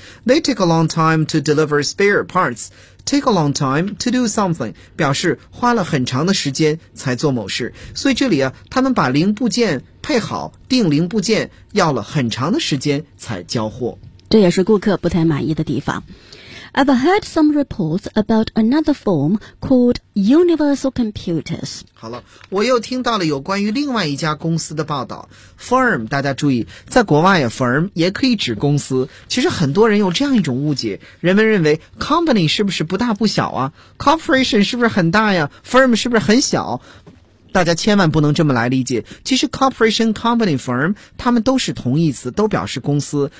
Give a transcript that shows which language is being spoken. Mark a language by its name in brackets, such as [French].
[English] They take a long time to deliver spare parts. Take a long time to do something [Chinese] 表示花了很长的时间才做某事。所以这里啊，他们把零部件配好，订零部件要了很长的时间才交货。这也是顾客不太满意的地方。 [English] I've heard some reports about another firm called Universal Computers. [Chinese] 好了，我又听到了有关于另外一家公司的报道。 Firm, 大家注意，在国外 firm 也可以指公司。其实很多人有这样一种误解，人们认为 company 是不是不大不小啊？ corporation 是不是很大呀？firm 是不是很小？大家千万不能这么来理解，其实 corporation, company, firm 他们都是同义词，都表示公司。